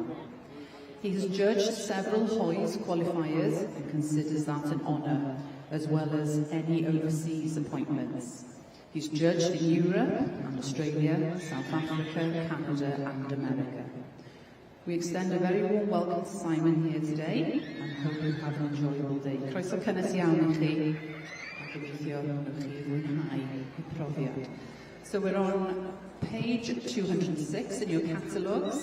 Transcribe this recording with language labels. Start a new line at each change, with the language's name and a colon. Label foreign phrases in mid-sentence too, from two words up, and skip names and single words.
English: He has judged several Hoys qualifiers and considers that an honour, as well as any overseas appointments. He's judged in Europe and Australia, South Africa, Canada and America. We extend a very warm welcome to Simon here today and hope you have an enjoyable day.
Welsh: Croeso cynnes iawn I chi, a gobeithio wnewch chi fwynhau y profiad.
English: So we're on page 206 in your catalogues.